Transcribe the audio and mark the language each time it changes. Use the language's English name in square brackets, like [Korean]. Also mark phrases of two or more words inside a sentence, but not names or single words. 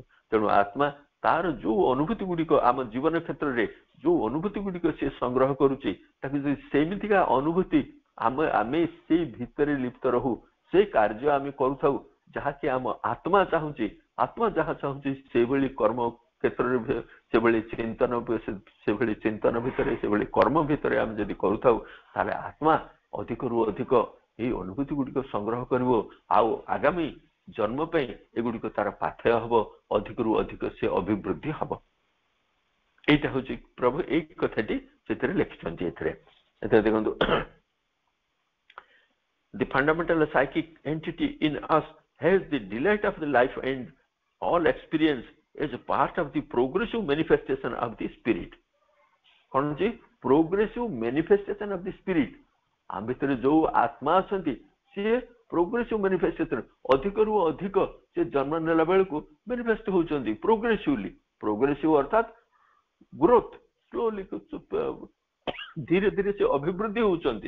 [Odia] ତେଣୁ ଆତ୍ମା ତାର ଯୋଉ ଅନୁଭୂତି ଗୁଡ଼ିକ ଆମ ଜୀବନ କ୍ଷେତ୍ରରେ ଯୋଉ ଅନୁଭୂତି ଗୁଡ଼ିକ ସେ ସଂଗ୍ରହ କରୁଛି, ତାକୁ ଯଦି ସେମିତିକା ଅନୁଭୂତି ଆମେ ସେଇ ଭିତରେ ଲିପ୍ତ ରହୁ, ସେ କାର୍ଯ୍ୟ ଆମେ କରୁଥାଉ ଯାହାକି ଆମ ଆତ୍ମା ଚାହୁଁଛି, ଆତ୍ମା ଯାହା ଚାହୁଁଛି ସେଇଭଳି କର୍ମ କ୍ଷେତ୍ରରେ ସେଭଳି ଚିନ୍ତନ ଭିତରେ ସେଭଳି କର୍ମ ଭିତରେ ଆମେ ଯଦି କରୁଥାଉ, ତାହେଲେ ଆତ୍ମା ଅଧିକରୁ ଅଧିକ ଏଇ ଅନୁଭୂତି ଗୁଡ଼ିକ ସଂଗ୍ରହ କରିବ। ଆଉ ଆଗାମୀ ଜନ୍ମ ପାଇଁ ଏଗୁଡ଼ିକ ତାର ପାଥେୟ ହବ, ଅଧିକରୁ ଅଧିକ ସେ ଅଭିବୃଦ୍ଧି ହବ। [Bangla] এইটা হচ্ছে প্রভু এই কথাটি [Odia] ସେଥିରେ ଲେଖିଛନ୍ତି। ଏଥିରେ ଦେଖନ୍ତୁ, [English] the fundamental psychic entity in us has the delight of the life and all experience is a part of the progressive manifestation of the spirit। [Odia] କଣ ଯେ [English] progressive manifestation of the spirit, [Odia] ଆମ ଭିତରେ ଯୋଉ ଆତ୍ମା ଅଛନ୍ତି ସିଏ [English] progressive manifestation, [Odia] ଅଧିକରୁ ଅଧିକ ସେ ଜନ୍ମ ନେଲା ବେଳକୁ ମ୍ୟାନିଫେଷ୍ଟ ହଉଛନ୍ତି ପ୍ରୋଗ୍ରେସିଭଲି। ପ୍ରୋଗ୍ରେସିଭ ଅର୍ଥାତ ଗ୍ରୋଥ, ସ୍ଲୋଲି ଧୀରେ ଧୀରେ ସେ ଅଭିବୃଦ୍ଧି ହଉଛନ୍ତି।